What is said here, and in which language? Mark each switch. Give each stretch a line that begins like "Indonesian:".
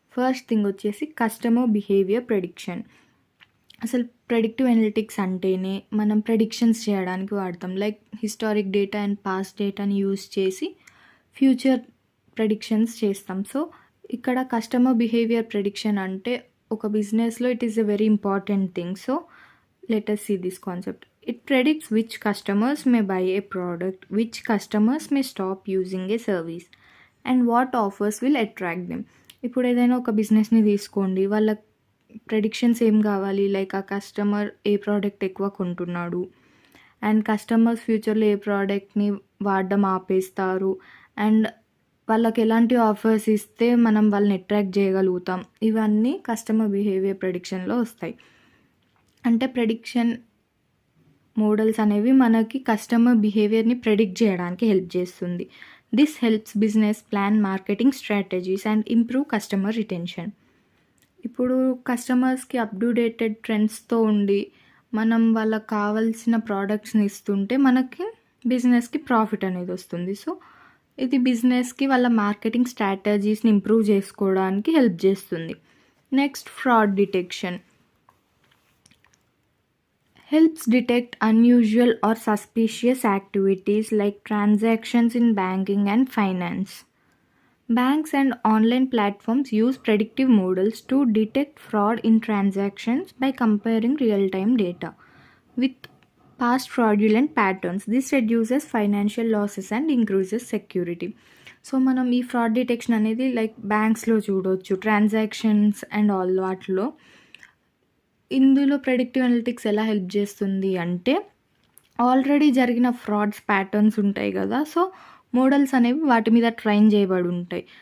Telugu: First thing వచ్చేసి customer behaviour prediction. అసలు predictive analytics అంటేనే మనం ప్రెడిక్షన్స్ చేయడానికి వాడతాం. Like historic data and past డేటాని యూస్ చేసి ఫ్యూచర్ ప్రెడిక్షన్స్ చేస్తాం. సో ఇక్కడ కస్టమర్ బిహేవియర్ ప్రెడిక్షన్ అంటే ఒక బిజినెస్లో
English: It is a very important thing. So let us see this concept. It predicts which customers may buy a product, which customers may stop using a service, and what offers will attract them.
Telugu: ఇప్పుడు ఏదైనా ఒక బిజినెస్ని తీసుకోండి, వాళ్ళ predictions ఏం కావాలి, like ఆ customer ఏ product ఎక్కువ కొంటున్నాడు అండ్ కస్టమర్స్ ఫ్యూచర్లో ఏ ప్రోడక్ట్ని వాడడం ఆపేస్తారు అండ్ వాళ్ళకి ఎలాంటి ఆఫర్స్ ఇస్తే మనం వాళ్ళని అట్రాక్ట్ చేయగలుగుతాం, ఇవన్నీ కస్టమర్ బిహేవియర్ ప్రెడిక్షన్లో వస్తాయి. అంటే ప్రెడిక్షన్ మోడల్స్ అనేవి మనకి కస్టమర్ బిహేవియర్ని ప్రెడిక్ట్ చేయడానికి హెల్ప్ చేస్తుంది.
English: This helps business plan marketing strategies and improve customer retention.
Telugu: ఇప్పుడు కస్టమర్స్కి అప్డేటెడ్ ట్రెండ్స్తో ఉండి మనం వాళ్ళకి కావాల్సిన ప్రోడక్ట్స్ని ఇస్తుంటే మనకి బిజినెస్కి ప్రాఫిట్ అనేది వస్తుంది. సో ఇది బిజినెస్కి వాళ్ళ మార్కెటింగ్ స్ట్రాటజీస్ని ఇంప్రూవ్ చేసుకోవడానికి హెల్ప్ చేస్తుంది. Next, fraud detection.
English: helps detect unusual or suspicious activities like transactions in banking and finance. Banks and online platforms use predictive models to detect fraud in transactions by comparing real-time data with past fraudulent patterns. This reduces financial losses and increases security.
Telugu: So మనం ఈ fraud detection అనేది like బ్యాంక్స్లో చూడవచ్చు, transactions and all వాటిలో. ఇందులో predictive analytics ఎలా help చేస్తుంది అంటే already జరిగిన ఫ్రాడ్స్ ప్యాటర్న్స్ ఉంటాయి కదా, సో మోడల్స్ అనేవి వాటి మీద ట్రైన్ చేయబడి ఉంటాయి.